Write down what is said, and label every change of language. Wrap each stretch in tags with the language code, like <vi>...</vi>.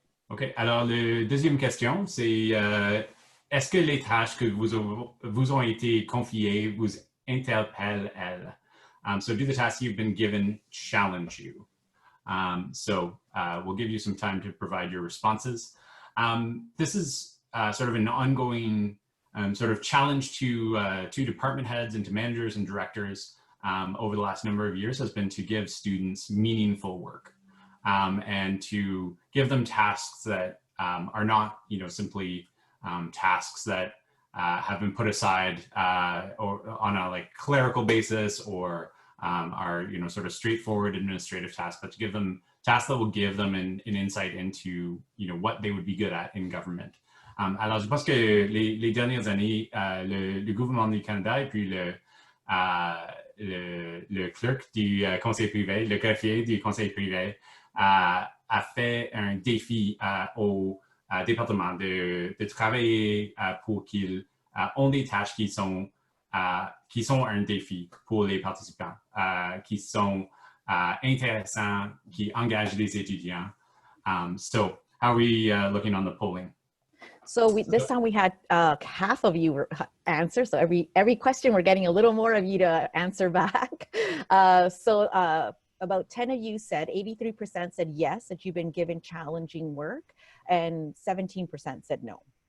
<fr>OK, alors la deuxième question, c'est est-ce que les tâches que vous ont été confiées vous interpellent elles?</fr> <en>So do the tasks you've been given challenge you? So we'll give you some time to provide your responses. This is sort of an ongoing sort of challenge to department heads and to managers and directors over the last number of years has been to give students meaningful work and to give them tasks that are not, simply tasks that have been put aside or on a clerical basis or are, sort of straightforward administrative tasks, but to give them tasks that will give them an insight into, what they would be good at in government.</en> <fr>Alors, je pense que les dernières années, le gouvernement du Canada et puis le clerc du conseil privé, le greffier du conseil privé, a fait un défi au département de travailler pour qu'ils ont des tâches qui sont un défi pour les participants, qui sont intéressants, qui engagent les étudiants.</fr> <en>So how are we looking on the polling? So this time we had half of you answer. So every question we're getting a little more of you to answer back. So about 10 of you said, 83% said yes, that you've been given challenging work, and 17% said no.</en>